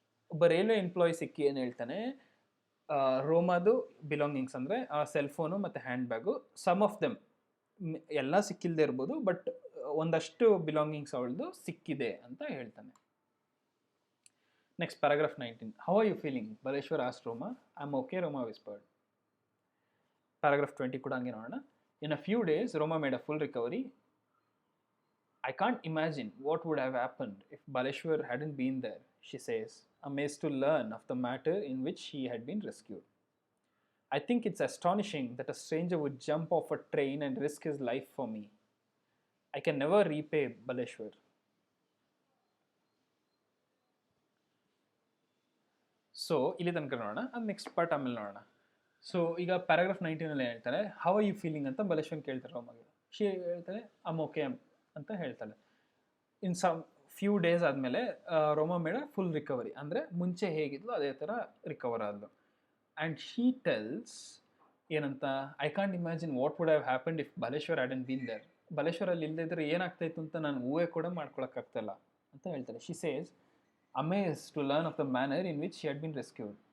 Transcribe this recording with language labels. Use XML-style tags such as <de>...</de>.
<kn>ಒಬ್ಬ railway employee ಸಿಕ್ಕಿ ಏನು ಹೇಳ್ತಾನೆ, ರೋಮಾದು ಬಿಲಾಂಗಿಂಗ್ಸ್ ಅಂದರೆ ಆ ಸೆಲ್ ಫೋನು ಮತ್ತು hand bag,</kn> <en>some of them,</en> <kn>ಎಲ್ಲ ಸಿಕ್ಕಿಲ್ಲದೆ ಇರ್ಬೋದು, ಬಟ್ ಒಂದಷ್ಟು ಬಿಲಾಂಗಿಂಗ್ಸ್ ಅವಳದು ಸಿಕ್ಕಿದೆ ಅಂತ ಹೇಳ್ತಾನೆ. Next paragraph 19.</kn> <en>How are you feeling? Baleshwar asked Roma. I'm okay, Roma whispered. Paragraph 20</en> <kn>ಕೂಡ ಹಂಗೆ ನೋಡೋಣ.</kn> <en>In a few days, Roma made a full recovery. I can't imagine what would have happened if Baleshwar hadn't been there, she says, amazed to learn of the matter in which she had been rescued. I think it's astonishing that a stranger would jump off a train and risk his life for me. I can never repay Baleshwar.</en> <kn>So ಇಲ್ಲಿ ತನಕ ನೋಡೋಣ, ಅದು next part ಆಮೇಲೆ ನೋಡೋಣ. So ಈಗ paragraph 19 ಹೇಳ್ತಾರೆ,</kn> <en>how are you feeling</en> <kn>ಅಂತ ಬಲೇಶ್ವರ್ ಕೇಳ್ತಾರೆ ರೋಮಾಗೆ. ಶಿ ಹೇಳ್ತಾಳೆ</kn> <en>I'm okay</en> <kn>ಅಂತ ಹೇಳ್ತಾಳೆ.</kn> <en>in some few days</en> <kn>ಆದಮೇಲೆ</kn> <en>Roma made full recovery,</en> <kn>ಅಂದರೆ ಮುಂಚೆ ಹೇಗಿದ್ಲು ಅದೇ ಥರ ರಿಕವರ್ ಆದಳು.</kn> <en>And she tells ಏನಂತ, I can't imagine what would have happened if Baleshwar hadn't been there.</en> <kn>ಬಲೇಶ್ವರಲ್ಲಿ ಇಲ್ಲದೇ ಇದ್ರೆ ಏನಾಗ್ತಾಯಿತ್ತು ಅಂತ ನಾನು ಊಹೆ ಕೂಡ ಮಾಡ್ಕೊಳಕ್ಕಾಗ್ತಾಯಿಲ್ಲ ಅಂತ ಹೇಳ್ತಾರೆ.</kn> <en>She says amazed to learn of the manner in which she had been rescued.</en>